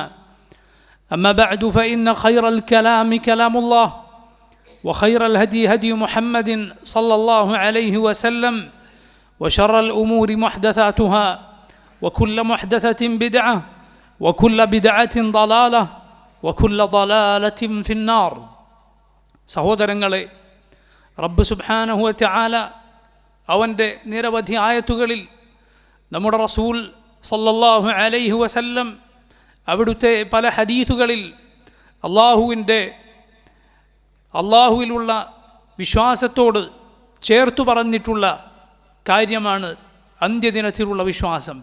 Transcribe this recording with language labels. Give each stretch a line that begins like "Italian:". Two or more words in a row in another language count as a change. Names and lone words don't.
Arabic: أما بعد فإن خير الكلام كلام الله وخير الهدي هدي محمد صلى الله عليه وسلم وشر الأمور محدثاتها وكل محدثة بدعة وكل بدعة ضلالة وكل ضلالة في النار.
Malayalam: സഹോദരങ്ങളെ, റബ്ബ്
Arabic: سبحانه وتعالى
Malayalam: അവൻ്റെ നിരവധി ആയത്തുകളിൽ നമ്മുടെ റസൂൽ
Arabic: صلى الله عليه وسلم
Malayalam: അവിടുത്തെ പല ഹദീസുകളിൽ അള്ളാഹുവിലുള്ള വിശ്വാസത്തോട് ചേർത്തു പറഞ്ഞിട്ടുള്ള കാര്യമാണ് അന്ത്യദിനത്തിലുള്ള വിശ്വാസം.